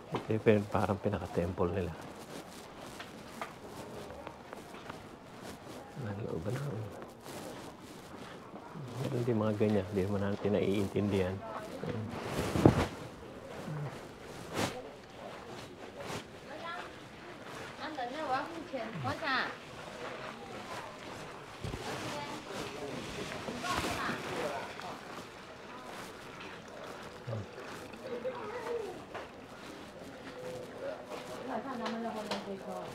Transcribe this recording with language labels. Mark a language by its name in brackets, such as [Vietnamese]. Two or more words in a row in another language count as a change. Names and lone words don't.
[Filipino] Kasi parang pinaka-temple nila. Nalooban na. Meron din mga ganyan. Hindi naman natin naiintindihan. Ayan. [Chinese] 等等，我要付钱，我想。我看他们在后面追车。